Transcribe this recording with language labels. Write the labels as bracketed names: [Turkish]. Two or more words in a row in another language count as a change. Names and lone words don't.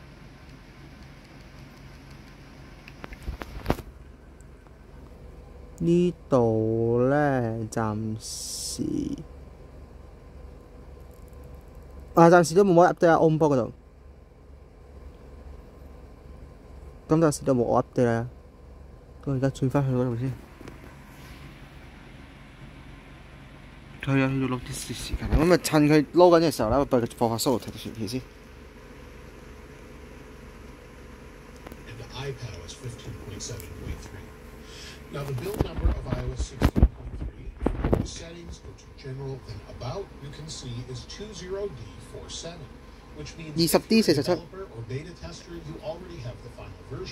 [Cantonese] 呢度咧暫時暫時都冇乜 update 喺 HomePod 嗰度，咁暫時都冇我 update 啦。我而家轉翻去嗰度先。佢要錄啲時間，咁咪趁佢撈緊嘅時候咧，俾佢放下 solo 條片先。 [English] iPadOS 15.7.3. Now the build number of iOS 16.3, if you go to Settings, go to General, then About, you can see is 20D47, which means if you're a developer or beta tester, you already have the final version.